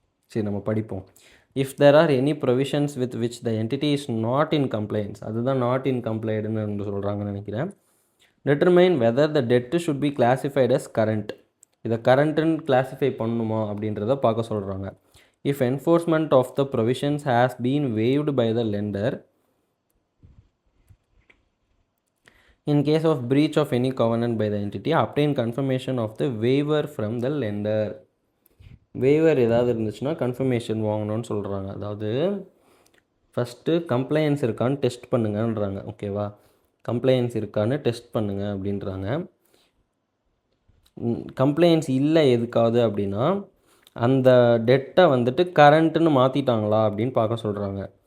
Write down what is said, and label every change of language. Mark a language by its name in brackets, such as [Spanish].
[Tamil] சரி, நம்ம படிப்போம். [English] if there are any provisions with which the entity is not in complaints, [Tamil] அதுதான் not in கம்ப்ளைடுன்னு சொல்கிறாங்கன்னு நினைக்கிறேன். [English] Determine whether the debt should be classified as current. [Tamil] இதை கரண்ட்டுன்னு classify பண்ணணுமா அப்படின்றத பார்க்க சொல்கிறாங்க. [English] If enforcement of the provisions has been waived by the lender, in case of breach of any covenant by the entity, obtain confirmation of the waiver from the lender. [Tamil] Waiver ஏதாவது இருந்துச்சுன்னா confirmation வாங்கணும்னு சொல்கிறாங்க. அதாவது first compliance இருக்கான்னு test பண்ணுங்கன்றாங்க. ஓகேவா? Compliance இருக்கான்னு test பண்ணுங்க அப்படின்றாங்க. கம்ப்ளைன்ஸ் இல்லை எதுக்காவது அப்படின்னா அந்த டெட்டை வந்துட்டு கரண்ட்டுன்னு மாற்றிட்டாங்களா அப்படின்னு பார்க்க சொல்கிறாங்க.